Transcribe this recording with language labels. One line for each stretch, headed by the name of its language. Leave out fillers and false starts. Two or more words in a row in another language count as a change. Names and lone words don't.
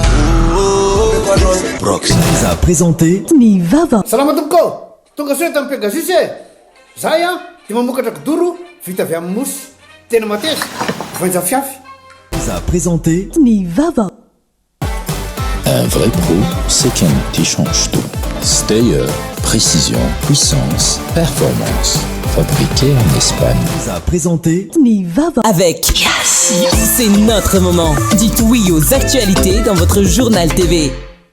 French: Brox nous a présenté
Malagasy: Ni Vava. Salama tompoko. Tonga soa tamin'ny Pegasus e. Zahay dia mamokatra kidoro vita avy amin'ny mosy. Tena mateza. Voanjafiafy.
French: vous a présenté Nivava. Un vrai pro, c'est qu'un outil change tout. Stayer, précision, puissance, performance. Fabriqué en Espagne. Vous a présenté Nivava. Avec Yes, c'est notre moment. Dites oui aux actualités dans votre journal TV.